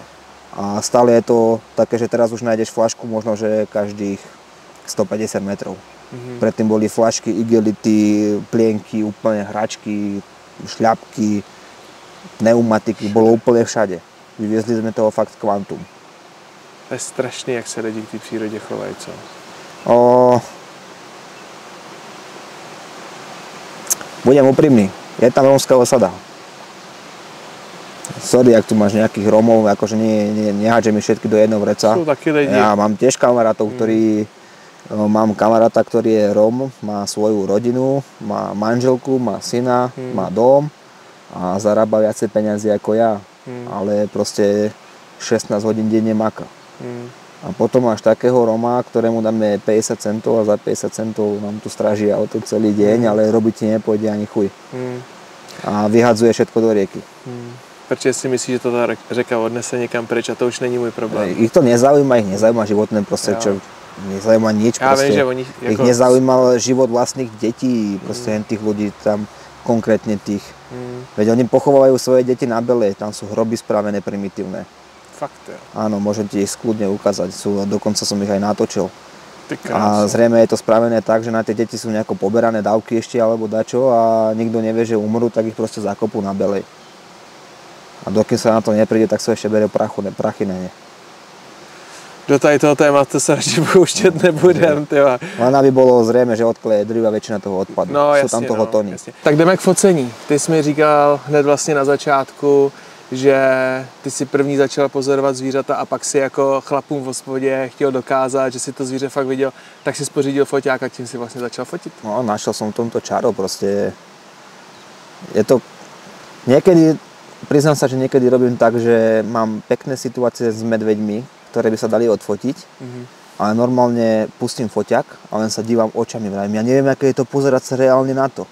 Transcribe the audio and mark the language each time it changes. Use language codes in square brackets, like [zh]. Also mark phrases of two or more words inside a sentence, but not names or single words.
[sk] A stále je to také, že teraz už nájdeš flašku možno, že každých 150 metrov. Predtým boli flašky, igelity, plienky, úplne hračky, šľapky, pneumatiky, bolo úplne všade. Vyviezli sme toho fakt kvantum. [cs] To je strašný, jak se lidi k té přírodě chovají, co? [sk] Budem úprimný, je tam rómska osada. Sorry, ak tu máš nejakých Rómov, akože nehádžem mi všetky do jedného vreca. Sú takí lidi. Ja mám tiež kamarátov, mám kamaráta, ktorý je Róm, má svoju rodinu, má manželku, má syna, má dom a zarába viacej peniazy ako ja, ale proste 16 hodín denne maka. A potom máš takého Roma, ktorému dáme 50 centov a za 50 centov nám tu stráži auto celý deň, ale robiť ti nepôjde ani chuj. A vyhadzuje všetko do rieky. [cs] Protože si myslíš, že to ta řeka odnese někam pryč a to už není můj problém. [sk] Ich to nezaujíma, životné prostredie, čo nezaujíma nič. Ja viem, že oni... Ich nezaujímal život vlastných detí, proste len tých ľudí tam, konkrétne tých. Veď oni pochovávajú svoje deti na Belej, tam sú hroby spravené primitívne. Fakt, jo. Áno, môžem ti ich skľudne ukázať, dokonca som ich aj natočil. A zrejme je to spravené tak, že na tie deti sú nejako poberané dávky ešte alebo dačo a nikto nevie, že umrú, tak ich proste zakopú na Belej. A dokým sa na to nepríde, tak sa ešte berie prachy na ne. [cs] Do tady toho tématu se radši pouštět nebudem, tyva. [sk] Len aby bolo zrejme, že odkleje drýva väčšina toho odpadu. [cs] No, jasně, [sk] Sú tam toho tony. [cs] Jasně. Tak jdeme k focení. Ty jsi mi říkal hned vlastně na začátku, že ty si první začal pozorovat zvířata a pak si jako chlapům v hospodě chtěl dokázat, že si to zvíře fakt viděl, tak si spořídil foťák a tím si vlastně začal fotit. No, [sk] našiel som v tomto čaro, proste je to niekedy, priznám sa, že niekedy robím tak, že mám pekné situácie s medveďmi, ktoré by sa dali odfotiť, ale normálne pustím foťák a len sa dívam očami, vravím, ja neviem, aké je to pozerať sa reálne na to.